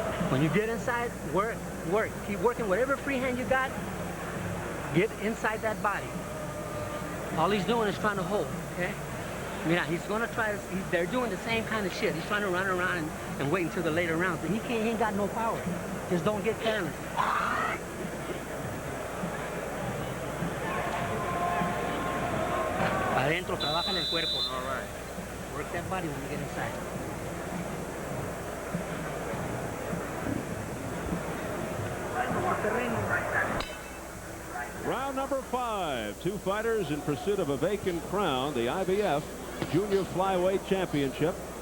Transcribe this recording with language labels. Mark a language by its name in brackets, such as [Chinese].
[English] When you get inside, work. Keep working whatever free hand you got. Get inside that body. All he's doing is trying to hold, okay? Yeah, he's gonna try to, they're doing the same kind of shit. He's trying to run around and wait until the later rounds, but he ain't got no power. Just don't get careless. [Spanish] Adentro, trabaja en el cuerpo. [English] All right. Work that body when you get inside. Round number 5. Two fighters in pursuit of a vacant crown, the IBF Junior Flyweight Championship.